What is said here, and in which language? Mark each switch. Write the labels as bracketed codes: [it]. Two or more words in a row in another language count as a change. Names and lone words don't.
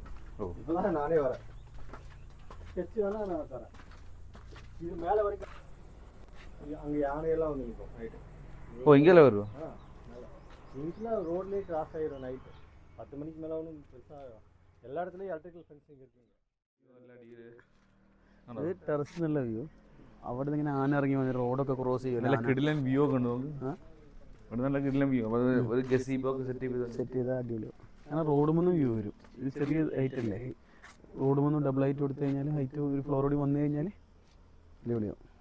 [ta] இப்போ தான் நானே வரேன். ஸ்கெட்ச் வேணால் நான் தரேன். இது மேலே வரைக்கும் அங்கே யானையெல்லாம் வந்து நிற்கும் நைட்டு. ஓ, இங்கேல வருவோம். இங்கெல்லாம் ரோட்லேயே கிராஸ் ஆகிடும் நைட்டு 10 மணிக்கு மேலே ஒன்றும் பெருசாக എല്ലാ இடத்துலையும் [en] electrical fencing [ta] இருக்குங்க. [ml] ഇത് ടെറസ് നല്ല വ്യൂ. അവിടെ നിന്ന് ഇങ്ങനെ ആന ഇറങ്ങി വന്ന് റോഡൊക്കെ ക്രോസ് ചെയ്യും. നല്ല കിടിലൻ വ്യൂ ഒക്കെ ഉണ്ട്. ഇവിടെ നല്ല കിടിലൻ വ്യൂ. ഒരു ഗസീബോ ഒക്കെ സെറ്റ് ചെയ്താൽ അടിപൊളി. അങ്ങനെ റോഡ് മുന്നും വ്യൂ വരും. ഇത് ചെറിയ ഹൈറ്റ് അല്ലേ, റോഡ് മുന്നും [en] double height [ml] കൊടുത്തു കഴിഞ്ഞാൽ ഹൈറ്റ് ഒരു ഫ്ലോറോടി വന്നു കഴിഞ്ഞാൽ അടിപൊളിയാവും.